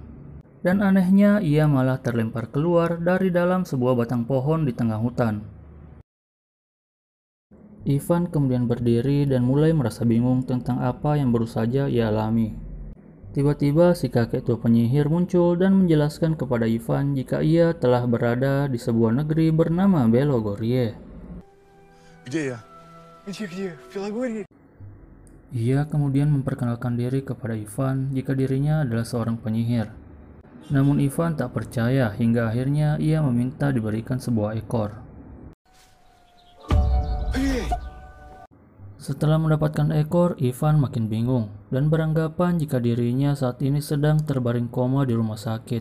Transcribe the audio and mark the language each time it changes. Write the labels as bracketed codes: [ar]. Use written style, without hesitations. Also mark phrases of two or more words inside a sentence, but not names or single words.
[id] Dan anehnya, ia malah terlempar keluar dari dalam sebuah batang pohon di tengah hutan. Ivan kemudian berdiri dan mulai merasa bingung tentang apa yang baru saja ia alami. Tiba-tiba si kakek tua penyihir muncul dan menjelaskan kepada Ivan jika ia telah berada di sebuah negeri bernama Belogorye. [ru] Где я? Где? В Белогорье? [id] Ia kemudian memperkenalkan diri kepada Ivan jika dirinya adalah seorang penyihir. Namun Ivan tak percaya hingga akhirnya ia meminta diberikan sebuah ekor. Setelah mendapatkan ekor, Ivan makin bingung dan beranggapan jika dirinya saat ini sedang terbaring koma di rumah sakit.